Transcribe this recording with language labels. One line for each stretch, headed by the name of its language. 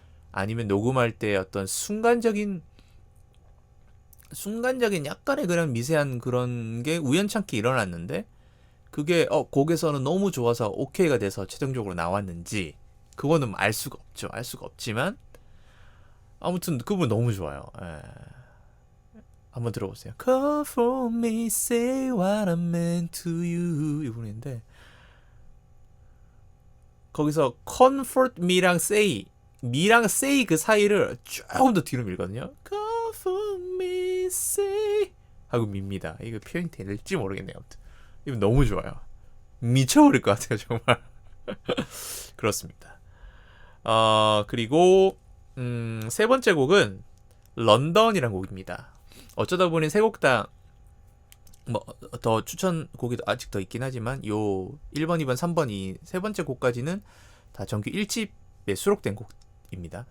Korean: 아니면 녹음할 때 어떤 순간적인 약간의 그런 미세한 그런 게 우연찮게 일어났는데 그게 곡에서는 너무 좋아서 오케이가 돼서 최종적으로 나왔는지 그거는 알 수가 없죠. 알 수가 없지만 아무튼 그 부분 너무 좋아요. 예. 한번 들어보세요.
English: Call for me, say what I meant to you
Korean: 이 부분인데 거기서
English: comfort me
Korean: 랑 say 미랑 say 그 사이를 조금 더 뒤로 밀거든요.
English: Call for me, say
Korean: 하고 밉니다. 이거 표현이 될지 모르겠네요. 아무튼 이거 너무 좋아요. 미쳐버릴 것 같아요 정말. 그렇습니다. 그리고 세 번째 곡은 런던이라는 곡입니다. 어쩌다 보니 세 곡 다 뭐 더 추천곡이 아직 더 있긴 하지만 요 1번, 2번, 3번 이 세 번째 곡까지는 다 정규 1집에 수록된 곡입니다.